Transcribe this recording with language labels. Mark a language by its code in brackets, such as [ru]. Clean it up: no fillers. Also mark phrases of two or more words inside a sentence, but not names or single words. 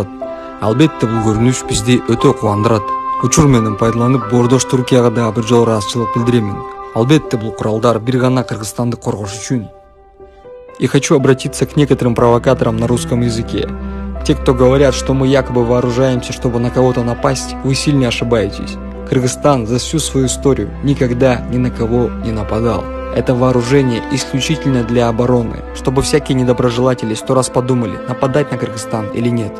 [ky] Албетте бул көрүнүш бизди өтө кубандырат. Учур менен пайдаланып, Боордош Түркияга да бир жолу ыраазычылык билдиремин. Албетте бул куралдар бир гана Кыргызстанды коргош үчүн. [ru] И хочу обратиться к некоторым провокаторам на русском языке. Те, кто говорят, что мы якобы вооружаемся, чтобы на кого-то напасть, вы сильно ошибаетесь. Кыргызстан за всю свою историю никогда ни на кого не нападал. Это вооружение исключительно для обороны, чтобы всякие недоброжелатели 100 раз подумали, нападать на Кыргызстан или нет.